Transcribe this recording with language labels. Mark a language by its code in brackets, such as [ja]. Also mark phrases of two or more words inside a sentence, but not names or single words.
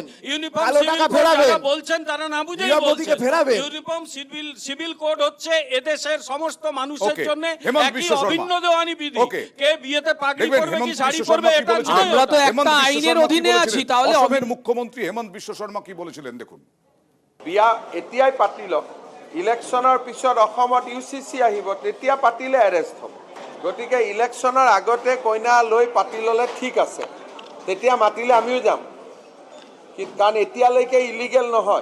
[bn] ইউনিফর্ম সিভিল কোড যারা বলছেন তারা না বুঝেই বলছেন। ইউনিফর্ম সিভিল কোড হচ্ছে এদেশের সমস্ত মানুষের জন্য একই অভিন্ন দেওয়ানি বিধি। কে বিয়েতে পাগড়ি পরবে কি শাড়ি পরবে এটা নয়, আমরা তো একটা আইনের অধীনে আছি। তাহলে অসমের মুখ্যমন্ত্রী হেমন্ত বিশ্ব শর্মা কি বলেছিলেন দেখুন। [as] বিয়া এতিয়াই পাতি লওক, ইলেকশ্যনৰ পিছত অসমত ইউচিচি আহিব, তেতিয়া পাতিলে এৰেষ্ট হ'ব। গতিকে ইলেকশ্যনৰ আগতে কইনা লৈ পাতি ল'লে ঠিক আছে, তেতিয়া মাতিলে আমিও যাম, কাৰণ এতিয়ালৈকে ইলিগেল নহয়।